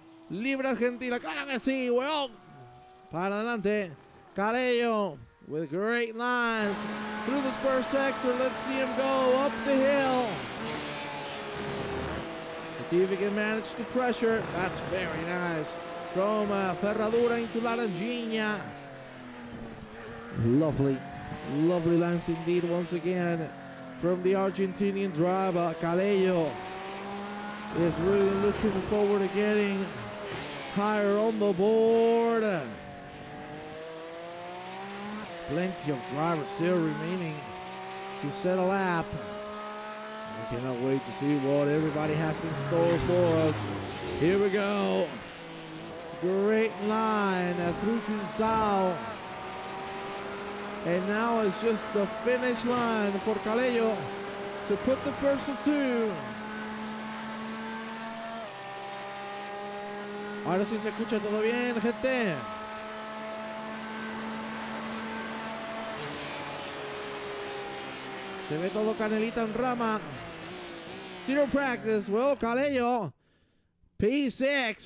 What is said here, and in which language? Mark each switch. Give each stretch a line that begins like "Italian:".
Spanish: Libre Argentina, claro que sí, weón. Para adelante.
English: Carello with great lines through this first sector. Let's see him go up the hill. Let's see if he can manage the pressure. That's very nice. From Ferradura into Laranjinha. Lovely, lovely lines indeed once again from the Argentinian driver. Carello is really looking forward to getting higher on the board. Plenty of drivers still remaining to set a lap. I cannot wait to see what everybody has in store for us. Here we go. Great line through Junzao. And now it's just the finish line for Carello to put the first of two.
Spanish: Ahora sí se escucha todo bien, gente. Se ve todo canelita en rama.
English: Zero practice. Well, Carello. P6.